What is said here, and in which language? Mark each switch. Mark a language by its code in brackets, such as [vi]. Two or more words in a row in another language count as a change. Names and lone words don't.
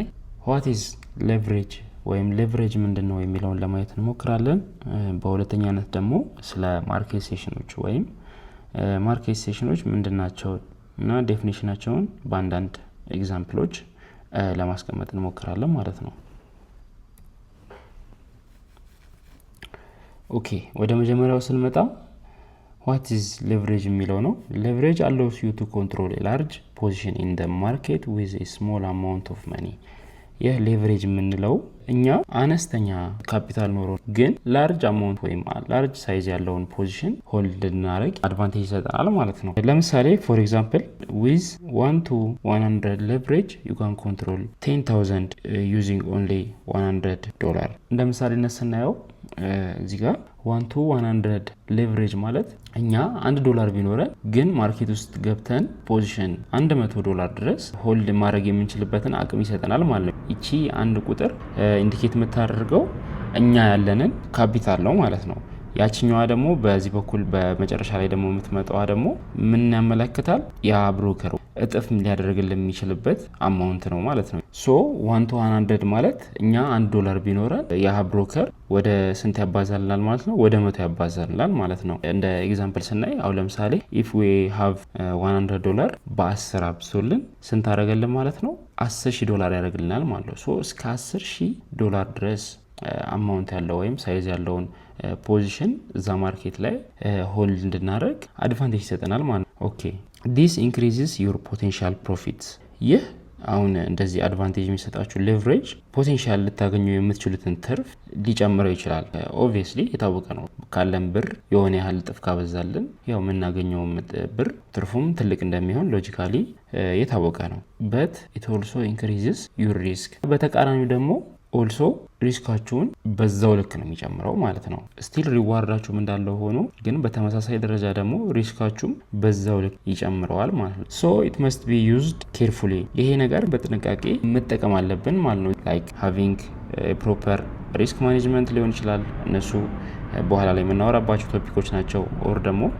[en] what is leverage [am] ወይም ሌቨሬጅ ምንድነው የሚለውን ለማየት እንሞክራለን። በሁለተኛነት ደግሞ ስለ [en] market sessions [am] ወይም [en] market sessions [am] ምንድናቸው እና ዴፊኒሽናቸውን በአንዳንድ ኤግዛምፕሎች ለማስቀመጥ እንሞክራለን ማለት ነው። ኦኬ ወደ መጀመሪያው ስንመጣ [en] what is leverage [am] የሚለው ነው። [en] leverage allows you to control a large position in the market with a small amount of money። [am] ይህ ሌቨሬጅ የምንለው እኛ አነስተኛ ካፒታል ኖሮ ግን [en] large amount ወይም large size ያለውን position hold [am] እናደርግ አድቫንቴጅ ይሰጣል ማለት ነው። ለምሳሌ [en] for example with 1 to 100 leverage you can control 10,000 using only [am] $100። እንደ ምሳሌነት ስናየው እዚህ ጋር 1 to 100 ሌቨሬጅ ማለት እኛ $1 ቢኖረን ግን ማርኬት ውስጥ ገብተን ፖዚሽን $100 ድረስ ሆልድ ማድረግ የምንችልበትን አቅም ይሰጠናል ማለት ነው። እቺ አንድ ቁጥር ኢንዲኬት የምታደርገው እኛ ያለንን ካፒታል ነው ማለት ነው። ያቺኛዋ ደግሞ በዚህ በኩል በመጨረሻ ላይ ደግሞ የምትመጣዋ ደግሞ ምን ያመለክታል? ያ ብሮከር እጥፍ ሊያደርግልን የሚችልበት አማውንት ነው ማለት ነው። ሶ 1 to 100 ማለት እኛ $1 ቢኖረን ያ ብሮከር ወደ ስንት ያባዛልናል ማለት ነው? ወደ 100 ያባዛልናል ማለት ነው። እንደ ኤግዛምፕል ስናይ አሁን ለምሳሌ [en] if we have $100 [am] በ10 አብሶልን ስንት አደረገልን ማለት ነው? $10,000 ያደርግልናል ማለት ነው። ሶ እስከ $10,000 ድረስ አማውንት ያለው ወይም ሳይዝ ያለውን ፖዚሽን እዛ ማርኬት ላይ ሆልድ እንድናደርግ አድቫንቴጅ ይሰጠናል ማለት ነው። ኦኬ [en] this increases your potential profits። [am] ይህ አሁን እንደዚህ አድቫንቴጅ የሚሰጣችሁ ሌቨሬጅ ፖቴንሻል ልታገኙ የምትችሉትን ትርፍ ሊጨምረው ይችላል። ኦብቪየስሊ የታወቀ ነው። ካለን ብር የሆነ ያህል እጥፍ ካበዛልን ያው የምናገኘው ብር ትርፉም ትልቅ እንደሚሆን ሎጂካሊ የታወቀ ነው። [en] but it also increases your risk። [am] በተቃራኒው ደግሞ ኦልሶ ሪስካችሁን በዛው ልክ ነው የሚጨምረው ማለት ነው። ስቲል ሪዋርዳችሁም እንዳለው ሆኖ ግን በተመሳሳይ ደረጃ ደግሞ ሪስካችሁም በዛው ልክ ይጨምረዋል ማለት ነው። [en] so it must be used carefully። [am] ይሄ ነገር በጥንቃቄ መጠቀም አለብን ማለት ነው። [en] like having proper risk management [am] ሊሆን ይችላል። እነሱ በኋላ ላይ የምናወራባቸው ቶፒኮች ናቸው። ኦር ደግሞ